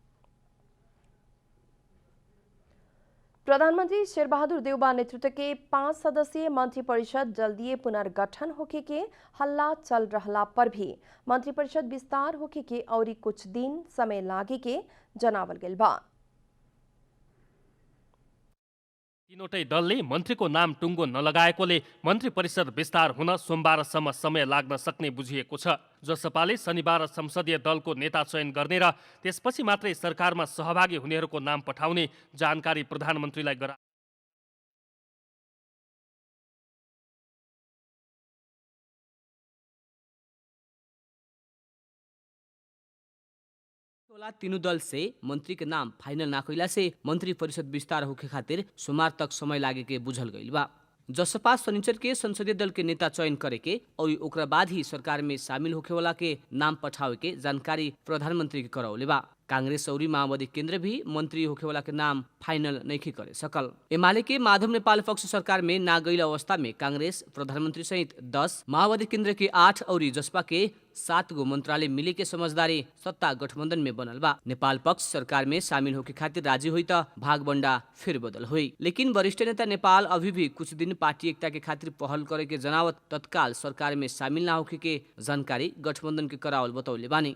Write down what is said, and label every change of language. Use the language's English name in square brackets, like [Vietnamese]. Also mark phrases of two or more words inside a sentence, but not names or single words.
[Bhojpuri] प्रधानमंत्री शेर बहादुर देउबा नेतृत्व के 5 सदस्यीय मंत्रिपरिषद जल्दीय पुनर्गठन होके के हल्ला चल रहला पर भी मंत्रिपरिषद विस्तार होके के और कुछ दिन समय लागे के जनावल गेल बा। [Nepali] तीनवटै दलले मन्त्रीको नाम टुङ्गो नलगाएकोले मन्त्री परिषद विस्तार हुन सोमबारसम्म समय लाग्न सक्ने बुझिएको छ। जसपाले शनिबार संसदीय दलको नेता चयन गर्ने र त्यसपछि मात्रै सरकारमा सहभागी हुनेहरूको नाम पठाउने जानकारी प्रधानमन्त्रीलाई गराए। [Bhojpuri] तीनों दल से मंत्री के नाम फाइनल ना कइला से मंत्री परिषद विस्तार होके खातिर सोमवार तक समय लागे के बुझल गइल बा। जसपा शनिचर के संसदीय दल के नेता चयन करे के और ओकरा बाद ही सरकार में शामिल होके वाला के नाम पठावे के जानकारी प्रधानमंत्री के करौले बा। कांग्रेस और माओवादी केंद्र भी मंत्री होके वाला के नाम फाइनल नहीं करे सकल। एमाले के माधव नेपाल पक्ष सरकार में ना गइल अवस्था में कांग्रेस प्रधानमंत्री सहित 10, माओवादी केंद्र के 8 और जसपा के 7 गो मंत्रालय मिले के समझदारी सत्ता गठबंधन में बनल बा। नेपाल पक्ष सरकार में शामिल होके खातिर राजी हुई त भागबंडा फिर बदल हुई। लेकिन वरिष्ठ नेता नेपाल अभी भी कुछ दिन पार्टी एकता के खातिर पहल करे के जनावत तत्काल सरकार में शामिल ना होके के जानकारी गठबंधन के करावल बतौले बानी।